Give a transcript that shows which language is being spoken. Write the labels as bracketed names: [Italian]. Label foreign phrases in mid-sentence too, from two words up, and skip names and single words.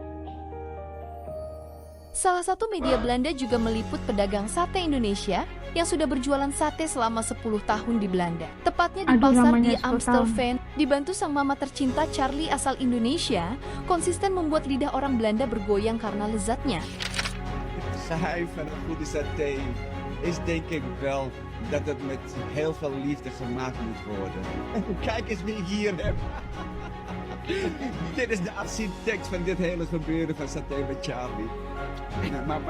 [Indonesian] Salah satu media Belanda juga meliput pedagang sate Indonesia yang sudah berjualan sate selama 10 tahun di Belanda. Tepatnya di pasar namanya di 10 Amstelveen, dibantu sang mama tercinta Charlie asal Indonesia, konsisten membuat lidah orang Belanda bergoyang karena lezatnya. [Dutch] Het geheim van een goede saté is denk ik wel dat het met heel veel liefde gemaakt moet worden. Kijk eens wie ik hier heb. Dit is de architect van dit hele gebeuren van Saté met Charlie. Nou, mama.